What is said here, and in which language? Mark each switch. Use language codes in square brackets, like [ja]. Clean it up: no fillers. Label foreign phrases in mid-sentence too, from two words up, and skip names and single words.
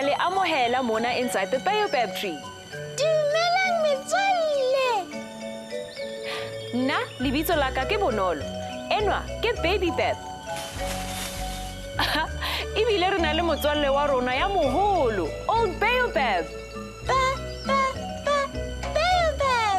[st] amohela mona [en] inside the baobab tree. [st] Dumelang metswalle. Nna lebitso la ka ke Bonolo. Enwa ke Baby Bab. Ebile re na le motswalle wa rona ya moholo, Old Baobab. Baobab.